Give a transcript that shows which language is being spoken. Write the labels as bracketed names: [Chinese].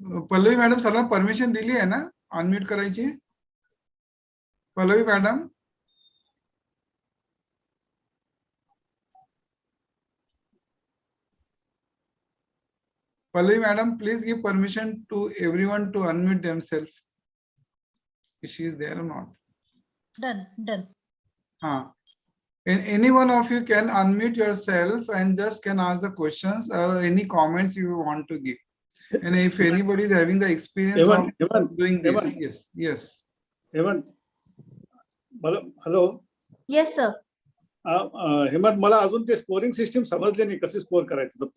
[Marathi] Pallavi madam सर्वांना permission दिली आहे ना अनम्यूट करायची? [English] Pallavi madam, Pallavi madam, please give permission to everyone to unmute themselves. If she is there or not. Done. Any one of you can unmute yourself and just can ask the questions or any comments you want to give. And if anybody is having the experience of doing this, yes. Hemant, hello. Yes, sir. [Marathi] Hemant, मला अजून ते scoring system समजले नाही, कसे score करायचं.